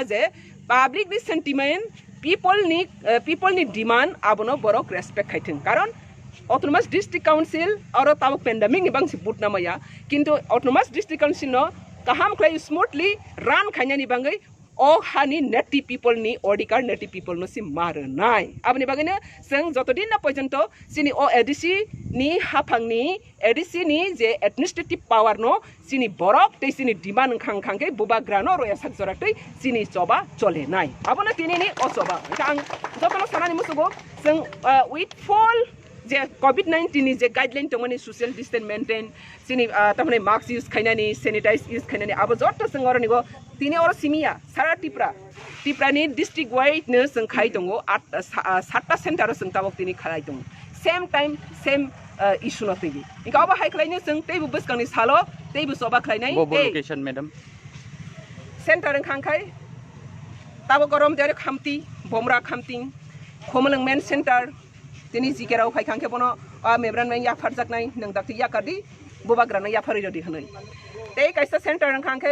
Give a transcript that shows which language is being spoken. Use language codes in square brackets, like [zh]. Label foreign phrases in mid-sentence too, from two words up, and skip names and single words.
[trp] je public ni [en] sentiment people [trp] ni demand abono borok respect khaitheng karon [en] autonomous district council [trp] aro tabok pandemic ni bangsi but namaya kintu autonomous district council no kaham khlai [en] smoothly run [trp] khanya ni bangai o hani [en] native people [trp] ni odikar [en] native people [trp] no si mar nai abni bagine seng jotodin na porjonto sini o ADC ni haphang ni ADC ni je administrative power no sini borok te sini demand khang khang ke buba grano roya sak joratei sini choba chole nai abona tini ni o choba ang jokono sanani musugo seng [en] with full [trp] je COVID-19 ni je guideline tongmani [en] social distance maintain [trp] sini tamane [en] mask use [trp] khainani [en] sanitize use [trp] khainani abo jotto sengoro nigo tini oro simia sara tipra ni [en] district wide [trp] ne seng khai tongo 7 center seng tabok tini khalai tongo [en] same time same issue [trp] no tigi inka aba hai khlaini sing tei bu buskang ni salo tei bu soba khlainai Bo location madam. center ang khangkai tabo gorom dere khamti bomra khamting khomaleng men center tini jikerau khai khangke bono a mebran men ya farjak nai nang dakti ya kadi bobagra na ya fari rodi hanai tei kaisa center ang khangkai